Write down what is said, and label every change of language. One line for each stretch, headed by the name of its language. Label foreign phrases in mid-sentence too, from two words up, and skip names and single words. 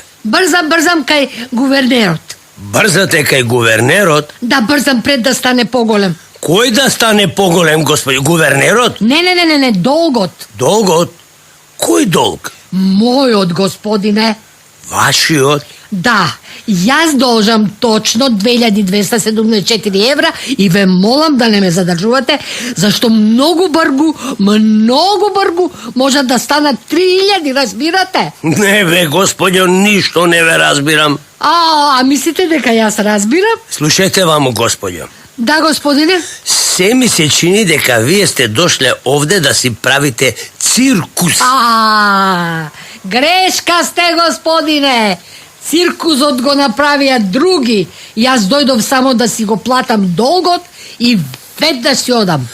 Macedonian: Брзам кај гувернерот. Брзате кај гувернерот? Да брзам пред да стане poголем. Кој да стане poголем, госпоѓо? Гувернерот? Не, долгот. Долгот? Кој долг? Мојот, господине. Vašiot? Да, јас должам точно 2274 евра и ве молам да не ме задржувате, зашто многу бргу може да станат 3000, разбирате? Не бе, госпоѓо, ништо не ве разбирам. А мислите дека јас разбирам? Слушайте вамо, gospođo. Да, господине. Се ми се чини дека вие сте дошле овде да си правите циркус. Грешка сте, господине. Циркузот го направија други. Јас дојдов само да си го платам долгот и веднаш си одам.